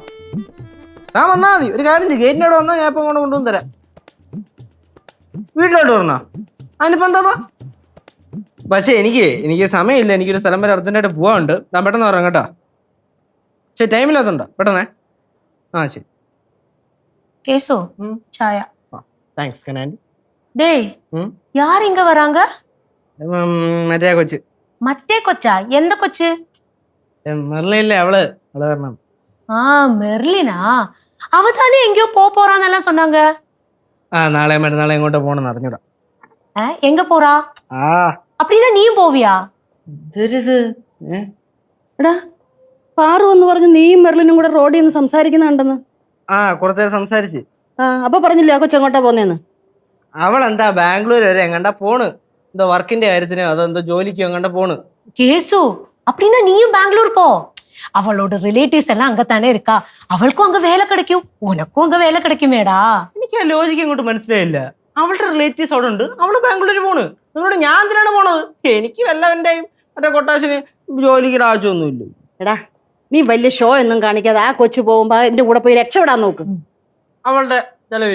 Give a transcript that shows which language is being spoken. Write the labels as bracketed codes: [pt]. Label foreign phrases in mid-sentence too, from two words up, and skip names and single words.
[ml] താൻ വന്നാൽ മതി. ഒരു കാര്യം ചെയ്യും, ഗേറ്റിനോട് വന്നാൽ ഞാൻ ഇപ്പം കൊണ്ട് കൊണ്ടുവന്ന് തരാം. വീട്ടിലോട്ട് വരണോ? അതിനിപ്പോൾ എന്താ? പക്ഷേ എനിക്ക് സമയമില്ല. എനിക്കൊരു സ്ഥലം വരെ അർജന്റായിട്ട് പോകാനുണ്ട്. താൻ പെട്ടെന്ന് പറയാം കേട്ടോ. ശരി, ടൈമില്ലാത്തതുണ്ടോ? പെട്ടെന്നേ. ആ ശരി. [ta] கேசு சாயா. [ml] താങ്ക്സ് കനാൻഡി. [ta] டேய் யார் இங்க வராங்க? [ml] മറ്റേ കൊച്ച്. [ta] மத்தே கொச்சா? எந்த கொச்சு? [ml] മെർലിനില്ലേ, അവള് കാരണം. [ta] ஆ மெர்லினா? அவ தானே எங்கேயோ போறான்னு சொன்னாங்க. [ml] ആ നാളെ മറ്റന്നാളെ എങ്ങോട്ട് പോകണമെന്ന് അറിഞ്ഞൂടാ. [ta] எங்க போறா? அப்படின்னா நீயும் போவியா? [ml] എടാ, പാറു എന്ന് പറഞ്ഞ് നീയും മെർലിനും കൂടെ റോഡിൽ നിന്ന് സംസാരിക്കുന്നുണ്ടെന്ന്. ആ കുറച്ചു നേരം സംസാരിച്ച്. അപ്പൊ പറഞ്ഞില്ലേ ആ കൊച്ചെങ്ങോട്ടാ പോന്നേന്ന്? അവൾ എന്താ ബാംഗ്ലൂർ വരെ എങ്ങണ്ടാ പോണ്. എന്തോ വർക്കിന്റെ കാര്യത്തിനോ അതെന്തോ ജോലിക്കോ എങ്ങണ്ടാ പോണ്. [ta] கேசு அப்படின்னா நீயும் பெங்களூர் போ. அவளோட ரிலேட்டிவ்ஸ் எல்லாம் அங்கத்தானே இருக்கா. அவளுக்கும் அங்க வேலை கிடைக்கும், உனக்கும் அங்க வேலை கிடைக்குமேடா. [ml] എനിക്ക് ആ ലോജിക്ക് ഇങ്ങോട്ട് മനസ്സിലായില്ല. അവളുടെ റിലേറ്റീവ്സ് അവിടെ ഉണ്ട്, അവള് ബാംഗ്ലൂരിൽ പോണ്. നിങ്ങളോട് ഞാൻ എന്തിനാണ് പോണത്? എനിക്ക് വല്ലവന്റെയും മറ്റേ കൊട്ടാശന് ജോലിക്ക് ആവശ്യമൊന്നുമില്ല. എടാ, നീ വലിയ ഷോ ഒന്നും കാണിക്കാതെ ആ കൊച്ചു പോകുമ്പോ എന്റെ കൂടെ പോയി രക്ഷപ്പെടാൻ നോക്ക്. അവളുടെ ചെലവില്.